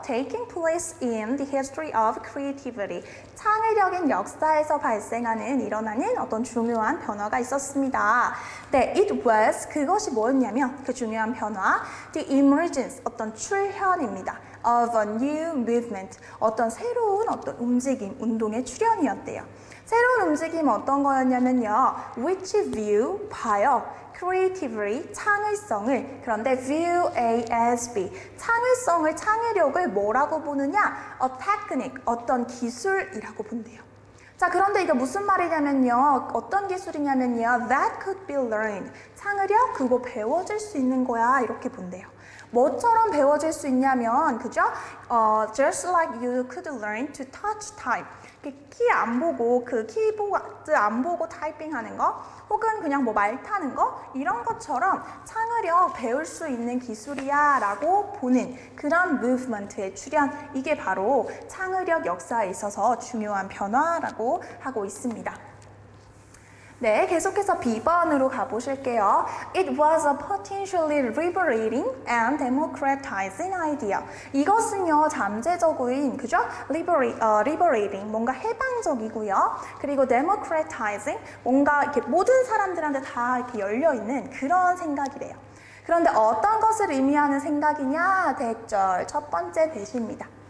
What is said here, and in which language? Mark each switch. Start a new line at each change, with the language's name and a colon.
English: Taking place in the history of creativity.
Korean: 창의력인 역사에서 일어나는 어떤 중요한 변화가 있었습니다. 네,
English: it was,
Korean: 그것이 뭐였냐면 그 중요한 변화,
English: the emergence,
Korean: 어떤 출현입니다.
English: of a new movement,
Korean: 어떤 새로운 어떤 움직임, 운동의 출현이었대요. 새로운 움직임은 어떤 거였냐면요.
English: which view,
Korean: 봐요. creatively, 창의성을. 그런데
English: view ASB,
Korean: 창의성을, 창의력을 뭐라고 보느냐?
English: a technique,
Korean: 어떤 기술이라고 본대요. 자, 그런데 이게 무슨 말이냐면요. 어떤 기술이냐면요.
English: that could be learned.
Korean: 창의력, 그거 배워질 수 있는 거야. 이렇게 본대요. 뭐처럼 배워질 수 있냐면, 그죠?
English: Just like you could learn to touch type.
Korean: 키 안 보고, 그 키보드 안 보고 타이핑하는 거, 혹은 그냥 뭐 말 타는 거, 이런 것처럼 창의력 배울 수 있는 기술이야 라고 보는 그런 무브먼트의 출현, 이게 바로 창의력 역사에 있어서 중요한 변화라고 하고 있습니다. 네, 계속해서 B번으로 가보실게요.
English: It was a potentially liberating and democratizing idea.
Korean: 이것은요, 잠재적인, 그죠? liberating, 뭔가 해방적이고요. 그리고 democratizing, 뭔가 이렇게 모든 사람들한테 다 이렇게 열려있는 그런 생각이래요. 그런데 어떤 것을 의미하는 생각이냐? 대절, 첫 번째 대시입니다.